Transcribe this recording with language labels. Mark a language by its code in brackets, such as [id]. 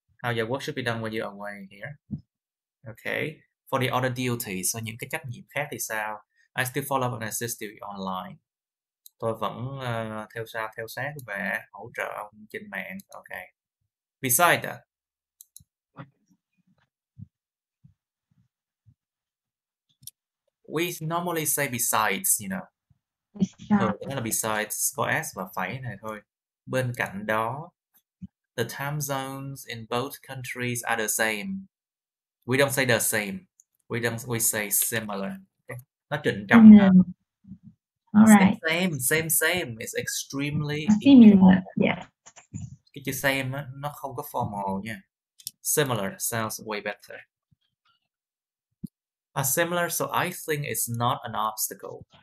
[en] How your work should be done when you're away here. Okay. For the other duties, so [vi] những cái trách nhiệm khác thì sao? [en] I still follow up and assist you online. [vi] Tôi vẫn theo sát và hỗ trợ ông trên mạng. [en] Okay. Besides that, we normally say besides, you know. [vi] Thường đó là besides có s và phẩy này thôi. Bên cạnh đó, [en] the time zones in both countries are the same. We don't say the same. We say similar. Okay. [vi] Nó trịnh trọng hơn. [en] All right. Same. It's extremely similar. Yeah. [vi] Cái chữ same á, nó không có formal nha. [en] Similar sounds way better. Similar, so I think it's not an obstacle.